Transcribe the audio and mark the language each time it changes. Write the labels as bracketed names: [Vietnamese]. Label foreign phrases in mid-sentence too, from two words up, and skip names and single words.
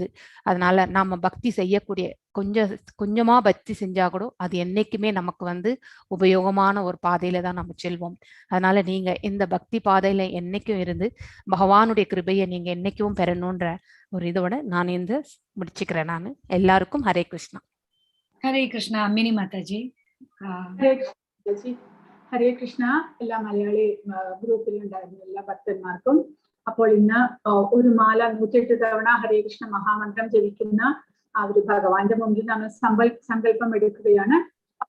[Tamil] அதனால நாம பக்தி செய்யக்கூடிய கொஞ்சமா பக்தி செஞ்சா கூட அது என்னைக்குமே நமக்கு வந்து உபயோகமான ஒரு பாதையில தான் நம்ம செல்வோம். அதனால நீங்க இந்த பக்தி பாதையில என்னைக்கும் இருந்து பகவானுடைய கிருபையை நீங்க என்னைக்கும் பெறணுன்ற ஒரு இதோட நான் இந்த முடிச்சுக்கிறேன். நான் எல்லாருக்கும் ஹரே கிருஷ்ணா. [Malayalam] ഹരേ കൃഷ്ണ. അമ്മിനി മാതാജി. ഹരേ കൃഷ്ണ. എല്ലാ മലയാളി ഗ്രൂപ്പിലുണ്ടായിരുന്ന എല്ലാ ഭക്തന്മാർക്കും അപ്പോൾ ഇന്ന് ഒരു മാല 108 തവണ ഹരേ കൃഷ്ണ മഹാമന്ത്രം ജപിക്കുന്ന ആ ഒരു ഭഗവാന്റെ മുമ്പിൽ നമ്മൾ സങ്കല്പം എടുക്കുകയാണ്.